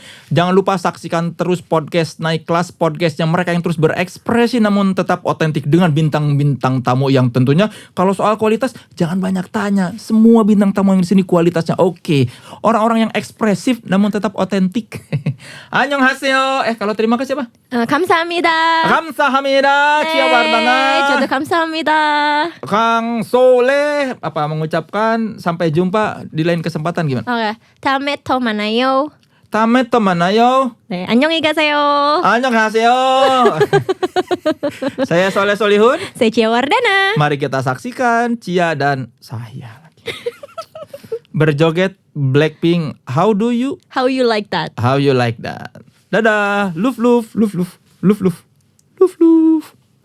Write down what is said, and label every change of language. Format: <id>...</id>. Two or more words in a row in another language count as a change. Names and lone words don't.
<id>Jangan lupa saksikan terus podcast Naik Kelas, podcastnya mereka yang terus berekspresi namun tetap otentik dengan bintang-bintang tamu yang tentunya kalau soal kualitas jangan banyak tanya. Semua bintang tamu yang di sini kualitasnya oke. Orang-orang yang ekspresif namun tetap otentik. Annyeonghaseyo. Kalau terima kasih apa?</id> <ko>감사합니다. Kamsahamnida Cia Wardana. 저도 감사합니다.</ko> <id>Kang Soleh mengucapkan sampai jumpa di lain kesempatan gimana? Oke,</id> <ko>다음에 또 만나요. 다음에 또 만나요. 네, 안녕히 가세요. Annyeonghaseyo.</ko> <id>Saya Soleh Solihun. Saya Cia Wardana. Mari kita saksikan Cia dan saya lagi berjoget Blackpink.</id> <en>How you like that?</en> <id>Dadah. Luf.</id>